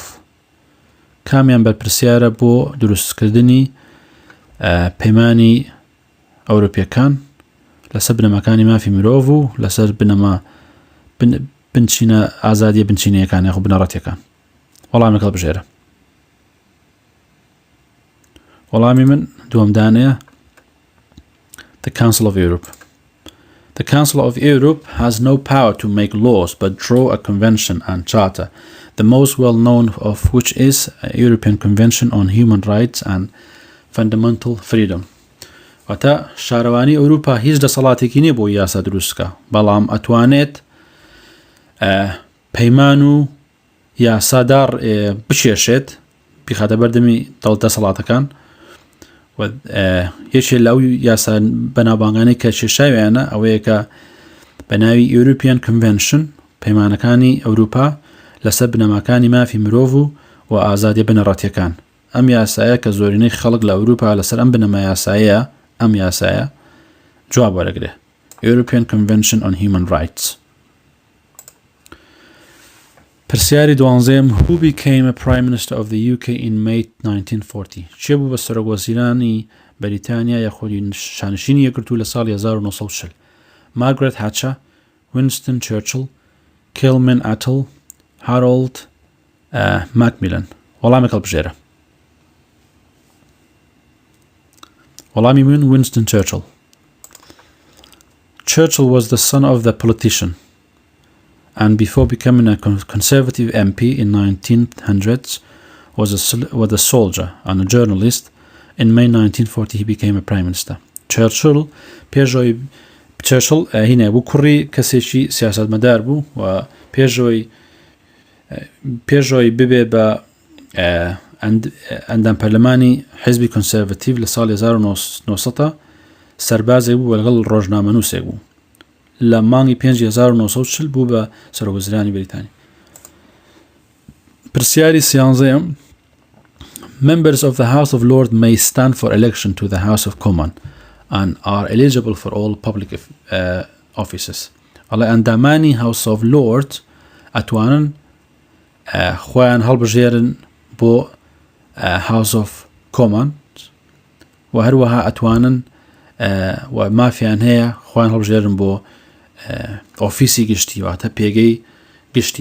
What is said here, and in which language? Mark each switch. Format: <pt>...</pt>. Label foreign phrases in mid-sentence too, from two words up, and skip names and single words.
<ckb>کامیان بەرپرسیارە بۆ دروستکردنی پەیمانی ئەوروپیەکان لەسەر بنەماکانی مافی مرۆڤ و لەسەر بنچینە ئازادیە بنچینەکان یاخود بنەڕەتیەکان؟ وەڵامێک هەڵبژێرە. وەڵامی من دووەم دانەیە The Council of Europe.</ckb> <en>The Council of Europe has no power to make laws but draw a convention and charter, the most well-known of which is a European Convention on Human Rights and Fundamental Freedom.</en> <ckb>واتە شارەوانی ئەوروپا هیچ دەسەڵاتێکی نییە بۆ یاسا دروستکە بەڵام ئەتوانێت پەیمان و یاسادار بچێشێت بیخاتە بەردەمی دەسەڵاتەکان و یەکێ لەو یاسا بەناوبانگانەی کە کێشاویانە ئەوەیە کە بە ناوی European Convention پەیمانەکانی ئەوروپا لەسەر بنەماکانی مافی مرۆڤ و ئازادیە بنەڕەتیەکان. ئەم یاسایە کە زۆرینەی خەڵک لە ئەوروپا لەسەر ئەم بنەما یاسایە ئەم یاسایە جواب وەرەگرێ European Convention on Human Rights. پرسیاری دوانزەیەم</ckb> <en>Who became a Prime Minister of the UK in May 1940?</en> <ckb>چێ بوو بە سەرۆکوەزیرانی بەریتانیا یاخود شانشینی یەکگرتوو لە ساڵی 1940؟ Margaret Thatcher, Winston Churchill, Kilman Attle, Harold Macmillan. وەڵامێک هەڵبژێرە. وەڵامی من Winston Churchill.</ckb> <en>Churchill was the son of the politician and before becoming a Conservative MP in 1900s was a soldier and a journalist. In May 1940 he became a Prime Minister.</en> <ckb>Churchill هینە بوو کوڕی کەسێکی سیاسەتمەدار بوو و پێشەوەی ببێ بە ئەندام پەرلەمانی حیزبی کۆنسێڤەتیڤ لە ساڵی 1990 سەربازێک بوو لەگەڵ ڕۆژنامەنووسێک بوو لە مانگی 1940 بوو بە سەرۆکوەزیرانی بەریتانیا. پرسیاری سیانزەیە</ckb> <en>Members of the House of Lords may stand for election to the House of Commons and are eligible for all public offices.</en> <ckb>ئەڵێ ئەندامانی House of Lords ئەتوانن خۆیان هەڵبژێرن بۆ House of Commons و هەروەها ئەتوانن و مافیان هەیە خۆیان هەڵبژێرن بۆ ئۆفیسی گشتی واتە پێگەی گشتی.</ckb>